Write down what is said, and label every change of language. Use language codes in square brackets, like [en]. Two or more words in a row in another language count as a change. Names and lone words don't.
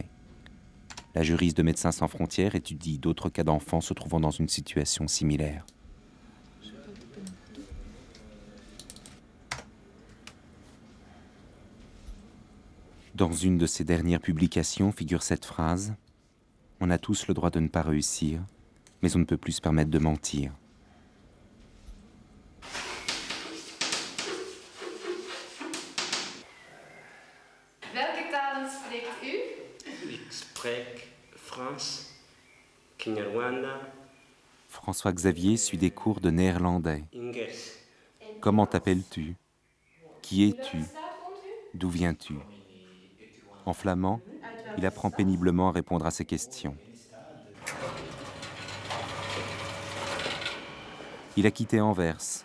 [fr] La juriste de Médecins sans frontières étudie d'autres cas d'enfants se trouvant dans une situation similaire. Dans une de ses dernières publications figure cette phrase : « On a tous le droit de ne pas réussir, mais on ne peut plus se permettre de mentir. » [nl] Welke talen spreekt u? Ik spreek Frans, Kinyarwanda, [fr] François Xavier suit des cours de néerlandais. [nl] Engels. [fr] Comment t'appelles-tu ? Qui es-tu ? D'où viens-tu ? En flamand, il apprend péniblement à répondre à ces questions. Il a quitté Anvers.